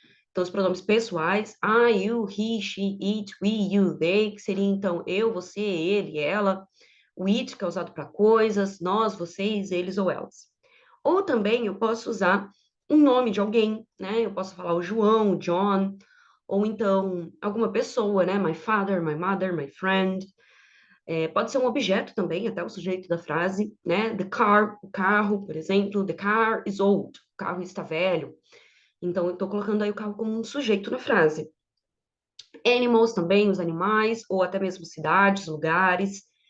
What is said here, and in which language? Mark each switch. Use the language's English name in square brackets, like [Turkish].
[Portuguese] Então, os pronomes pessoais, [English] I, you, he, she, it, we, you, they, [Portuguese] que seria, então, eu, você, ele, ela. O it, que é usado para coisas, nós, vocês, eles ou elas. Ou também eu posso usar um nome de alguém, né? Eu posso falar o João, o John, ou então alguma pessoa, né? [English] My father, my mother, my friend. [Portuguese] Pode ser um objeto também, até o sujeito da frase, né? [English] The car, [Portuguese] o carro, por exemplo. [English] The car is old. [Portuguese] O carro está velho. Então, eu estou colocando aí o carro como um sujeito na frase. Animals também, os animais, ou até mesmo cidades, lugares.